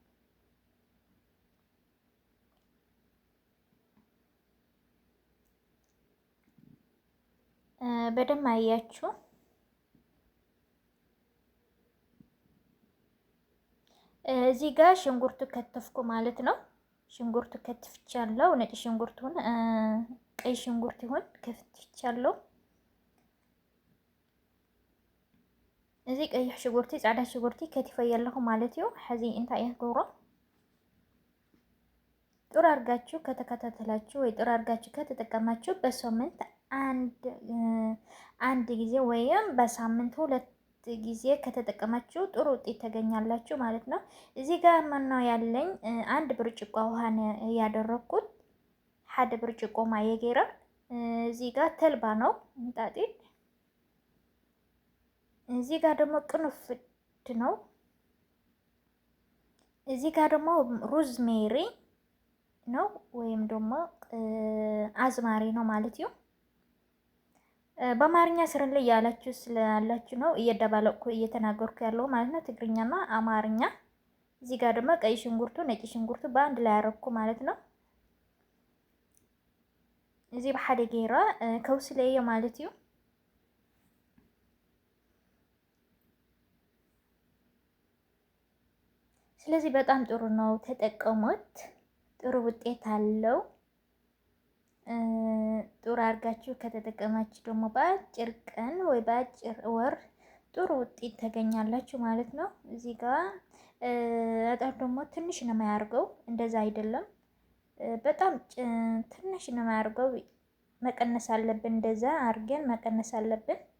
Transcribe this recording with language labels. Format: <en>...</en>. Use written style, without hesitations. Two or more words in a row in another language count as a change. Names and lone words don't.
<am>በደንብ አያችሁ። እዚህ ጋር ሽንኩርቱ ከተፍኩ ማለት ነው። ሽንኩርቱ ከትፍቻለሁ። ነጭ ሽንኩርቱን ቀይ ሽንኩርት ይሁን ከትፍቻለሁ።</am> <ti>እዚህ ቀይ ሽንኩርቲ ጻዕዳ ሽንኩርቲ ከትፈያለሁ ማለት እዩ። ሕዚ እንታይ ይገብሮ</ti> <am>ጥሩ አድርጋችሁ ከተከታተላችሁ ወይ ጥሩ አድርጋችሁ ከተጠቀማችሁ በሳምንት አንድ ጊዜ ወይም በሳምንት 2 ጊዜ ከተጠቀማችሁ ጥሩ ውጤት ተገኛላችሁ ማለት ነው። እዚህ ጋር ማነው ያለኝ አንድ ብርጭቆ ውሃ ያደረኩት</am> <ti>ሓደ ብርጭቆ ማየ ገይረ</ti> <am>እዚህ ጋር ተልባ ነው እንጣጢዕ እዚህ ጋር ደግሞ ቅንፍድ ነው። እዚህ ጋር ደግሞ ሮዝሜሪ ነው ወይም ደግሞ አዝማሪ ነው ማለት ነው። በአማርኛ ስር ላይ ያላችሁ ስላላችሁ ነው እየደባለቅኩ እየተናገርኩ ያለው ማለት ነው፣ ትግርኛና አማርኛ። እዚህ ጋር ደግሞ ቀይ ሽንኩርቱ ነጭ ሽንኩርቱ በአንድ ላይ አረኩ ማለት ነው። እዚህ</am> <ti>በሓደ ገይራ ከውስለየ ማለት እዩ።</ti> <am>ስለዚህ በጣም ጥሩ ነው፣ ተጠቀሙት። ጥሩ ውጤት አለው። ጥሩ አድርጋችሁ ከተጠቀማችሁ ደግሞ በአጭር ቀን ወይ በአጭር ወር ጥሩ ውጤት ታገኛላችሁ ማለት ነው። እዚህ ጋር በጣም ደግሞ ትንሽ ነው የማያርገው፣ እንደዛ አይደለም። በጣም ትንሽ ነው የማያርገው። መቀነስ አለብን፣ እንደዛ አድርገን መቀነስ አለብን።</am>